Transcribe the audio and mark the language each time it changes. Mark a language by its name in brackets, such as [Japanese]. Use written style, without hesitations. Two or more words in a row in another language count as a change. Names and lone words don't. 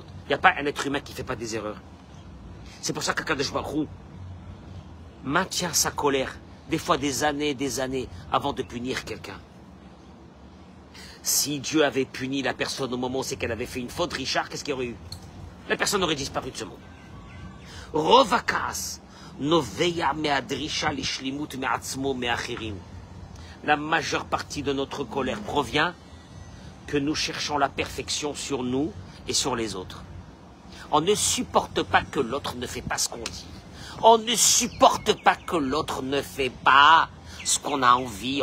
[French] Il n'y a pas un être humain qui ne fait pas des erreurs. C'est pour ça qu' [Hebrew] הקדוש ברוך הוא [French] maintient sa colère, des fois des années, avant de punir quelqu'un. Si Dieu avait puni la personne au moment où c'est qu'elle avait fait une faute, Richard, qu'est-ce qu'il y aurait eu? La personne aurait disparu de ce monde. [Hebrew] רוב הכעס נובע מהדרישה לשלמות מעצמו מאחרים. [French] La majeure partie de notre colère provient que nous cherchons la perfection sur nous et sur les autres. On ne supporte pas que l'autre ne fait pas ce qu'on dit. On ne supporte pas que l'autre ne fait pas ce qu'on a envie.